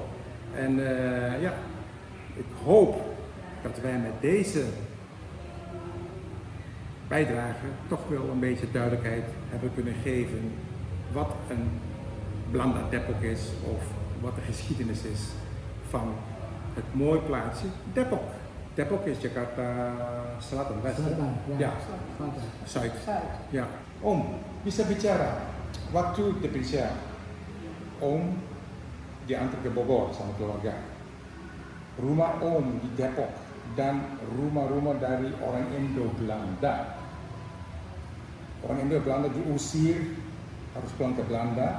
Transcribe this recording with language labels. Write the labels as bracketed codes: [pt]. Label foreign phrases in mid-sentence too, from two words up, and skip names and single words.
[nl] En ja, ik hoop dat wij met deze bijdrage toch wel een beetje duidelijkheid hebben kunnen geven wat een Blanda Depok is of wat de geschiedenis is van het mooie plaatsje Depok. Depok is Jakarta Selatan, West. [id] Selatan, ya. [nl] Ja, [id] Selatan. [nl] Zuid. Zuid. [id] Ya, Om, bisa bicara. Waktu diperiksa, Om diantar ke Bogor sama keluarga. Rumah Om di Depok dan rumah-rumah dari orang Indo Belanda. Orang Indo Belanda diusir, harus pulang ke Belanda.